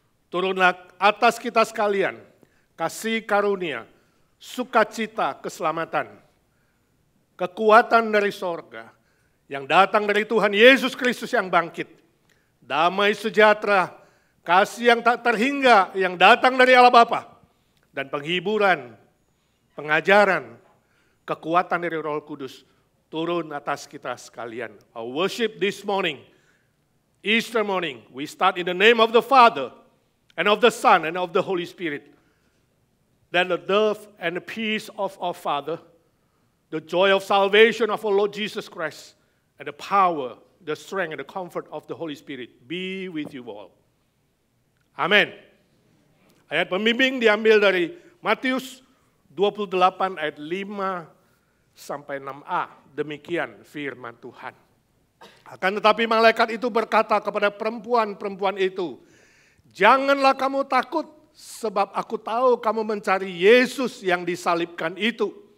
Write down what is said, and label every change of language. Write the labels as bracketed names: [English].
[Indonesian] Turunlah atas kita sekalian, kasih karunia, sukacita, keselamatan, kekuatan dari sorga, yang datang dari Tuhan Yesus Kristus yang bangkit, damai sejahtera, kasih yang tak terhingga, yang datang dari Allah Bapa, dan penghiburan, pengajaran, kekuatan dari Roh Kudus turun atas kita sekalian. [English] Our worship this morning, Easter morning, we start in the name of the Father, and of the Son, and of the Holy Spirit. Then the love and the peace of our Father, the joy of salvation of our Lord Jesus Christ, and the power, the strength, and the comfort of the Holy Spirit be with you all. [Indonesian] Amin. Ayat pembimbing diambil dari Matius 28 ayat 5 sampai 6a. Demikian firman Tuhan. Akan tetapi malaikat itu berkata kepada perempuan-perempuan itu, "Janganlah kamu takut, sebab aku tahu kamu mencari Yesus yang disalibkan itu.